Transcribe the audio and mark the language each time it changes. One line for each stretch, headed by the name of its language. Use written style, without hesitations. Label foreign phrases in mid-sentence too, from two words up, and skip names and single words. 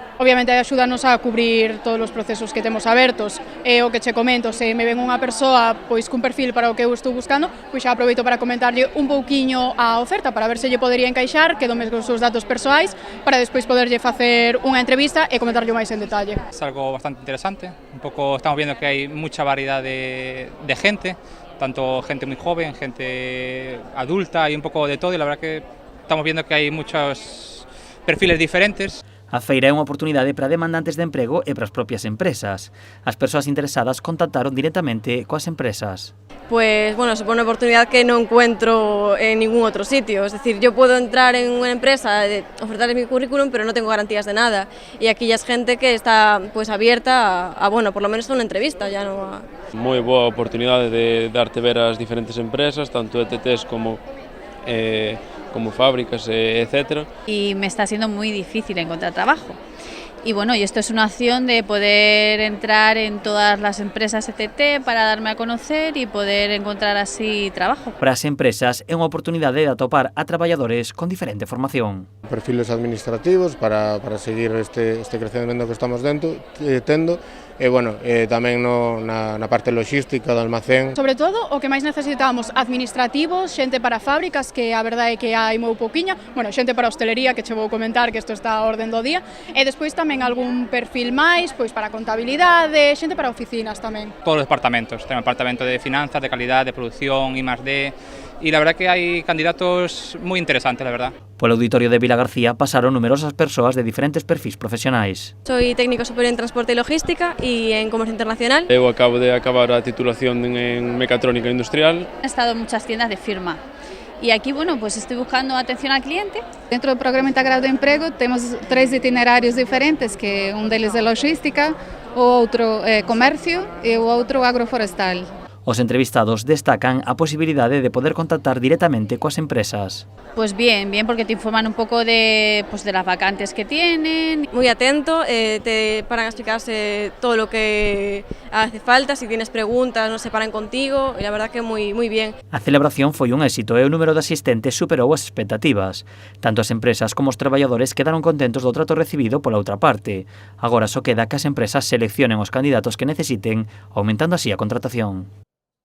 Galician: Obviamente axúdanos a cubrir todos os procesos que temos abertos e o que che comento, se me ven unha persoa pois cun perfil para o que eu estou buscando, pois xa aproveito para comentarlle un pouquiño a oferta para ver se lle podería encaixar, quedome con os seus datos persoais para despois poderlle facer unha entrevista e comentarlle máis en detalle.
Spanish: Es algo bastante interesante,
Galician: un pouco
Spanish: estamos viendo que hai mucha variedad de gente, tanto gente muy joven, gente adulta y un poco de todo, y la verdad que estamos viendo que hay muchos perfiles diferentes.
Galician: A feira é unha oportunidade para demandantes de emprego e para as propias empresas. As persoas interesadas contactaron directamente coas empresas.
Spanish: Pues bueno, supone una oportunidad que no encuentro en ningún otro sitio. Es decir, yo puedo entrar en una empresa, ofertarles mi currículum, pero no tengo garantías de nada. Y aquí ya es gente que está pues abierta a por lo menos a una entrevista, ya no a...
Galician: Moi boa oportunidade de darte ver as diferentes empresas, tanto ETTs como fábricas, etc.
Spanish: Y me está siendo muy difícil encontrar trabajo. Y bueno, y esto es una opción de poder entrar en todas las empresas ETT para darme a conocer y poder encontrar así trabajo.
Galician: Para as empresas é unha oportunidade de atopar a traballadores con diferente formación. Perfiles administrativos para seguir este crecemento que estamos tendo e tamén na parte logística do almacén. Sobre todo, o que máis necesitamos, administrativos, xente para fábricas, que a verdade é que hai moi pouquiña, xente para hostelería, que che vou comentar que isto está a orden do día, e despois tamén algún perfil máis, pois para contabilidade, xente para oficinas tamén.
Spanish: Todos los departamentos, tenemos departamento de finanzas, de calidad, de producción, I+D, y la verdad que hay candidatos muy interesantes, la verdad.
Galician: Polo auditorio de Vilagarcía pasaron numerosas persoas de diferentes perfis profesionais.
Spanish: Soy técnico superior en transporte y logística y en comercio internacional.
Galician: Eu acabo de acabar a titulación en mecatrónica industrial.
Spanish: He estado en muchas tiendas de firma. Y aquí, pues estoy buscando atención al cliente.
Galician: Dentro do Programa Integrado de Emprego temos 3 itinerários diferentes, que un deles é logística, o outro é comercio e o outro agroforestal. Os entrevistados destacan a posibilidade de poder contactar directamente coas empresas.
Spanish: Pues bien, porque te informan un poco de las vacantes que tienen. Muy atento, te paran a explicarse todo lo que hace falta, si tienes preguntas, no se paran contigo, y la verdad que muy bien.
Galician: A celebración foi un éxito e o número de asistentes superou as expectativas. Tanto as empresas como os traballadores quedaron contentos do trato recibido pola outra parte. Agora só queda que as empresas seleccionen os candidatos que necesiten, aumentando así a contratación.